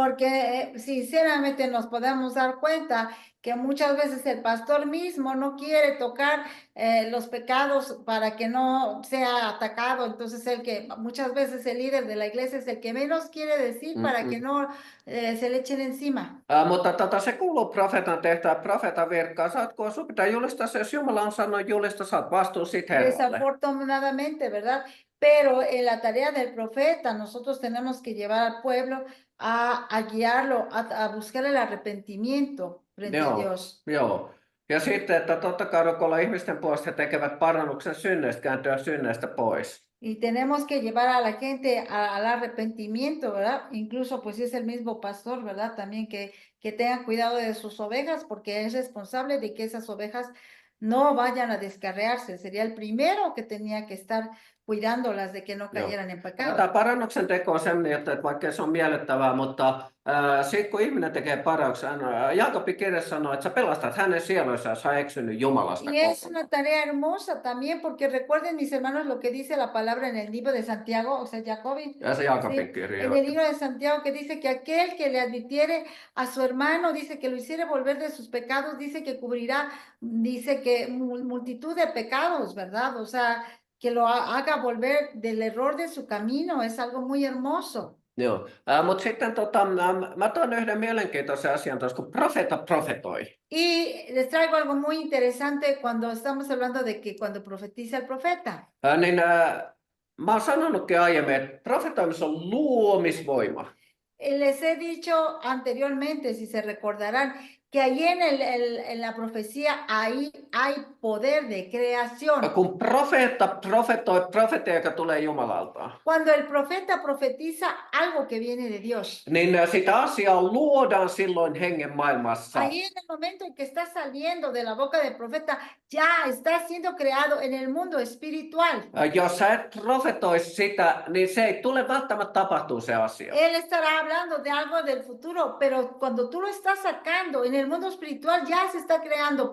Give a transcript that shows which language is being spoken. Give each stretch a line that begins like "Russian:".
Spanish: Porque sinceramente nos podemos dar cuenta que muchas veces el pastor mismo no quiere tocar los pecados para que no sea atacado. Entonces muchas veces el líder de la iglesia es el que menos quiere decir para que no se le echen encima.
Finnish: Mutta se kuuluu profeetan tehtävä, profeetan virkaan. Sinun pitää julistaa se, jos Jumala on sanonut julistaa, saat vastuun siitä Herralle.
Spanish: Desafortunadamente, ¿verdad? Pero en la tarea del profeta, nosotros tenemos que llevar al pueblo a guiarlo, a buscar el arrepentimiento frente a Dios.
Finnish: Joo. Ja sitten, että totta kai rukoilla ihmisten puolesta tekevät parannuksen synneistä, kääntyä synneistä pois.
Spanish: Y tenemos que llevar a la gente al arrepentimiento, ¿verdad? Incluso pues es el mismo pastor, ¿verdad? También que tengan cuidado de sus ovejas porque es responsable de que esas ovejas no vayan a descarriarse. Sería el primero que tenía que estar cuidándolas de que no
Finnish: Joo.
Spanish: cayeran en pecado.
Finnish: Tämä parannuksen teko on sellainen, että vaikka se on miellyttävää, mutta sitten kun ihminen tekee parannuksen, Jaakobin kirja sanoo, että sä pelastat hänen sielunsa, jos hän on eksynyt Jumalasta
Spanish: Y es
Finnish: kokonaan.
Spanish: una tarea hermosa también, porque recuerden, mis hermanos, lo que dice la palabra en el libro de Santiago, o sea, Jacobin,
Finnish: Ja se Jaakobin
Spanish: sí,
Finnish: kirja.
Spanish: en el libro de Santiago, que dice que aquel que le advirtiere a su hermano, dice que lo hiciere volver de sus pecados, dice que cubrirá, dice que multitud de pecados, ¿verdad? O sea, que lo haga volver del error de su camino, es algo muy hermoso.
Finnish: Joo, mutta sitten mä tuon yhden mielenkiintoisen asian tuossa, kun profeetta profetoi.
Spanish: Y les traigo algo muy interesante cuando estamos hablando de que cuando profetiza el profeta.
Finnish: Niin mä oon sanonutkin aiemmin, että profetoinnissa on luomisvoima.
Spanish: Les he dicho anteriormente, si se recordarán, que ahí en la profecía ahí hay poder de creación.
Finnish: Kun profeetta profetoi profetia, joka tulee Jumalalta,
Spanish: Cuando el profeta profetiza algo que viene de Dios,
Finnish: niin sitä asiaa luodaan silloin hengen maailmassa.
Spanish: ahí en el momento en que está saliendo de la boca del profeta, ya está siendo creado en el mundo espiritual.
Finnish: Jos sä et profetoisi sitä, niin se ei tule välttämättä tapahtuu se asia.
Spanish: Él estará hablando de algo del futuro, pero cuando tú lo estás sacando en el mundo espiritual ya se está creando.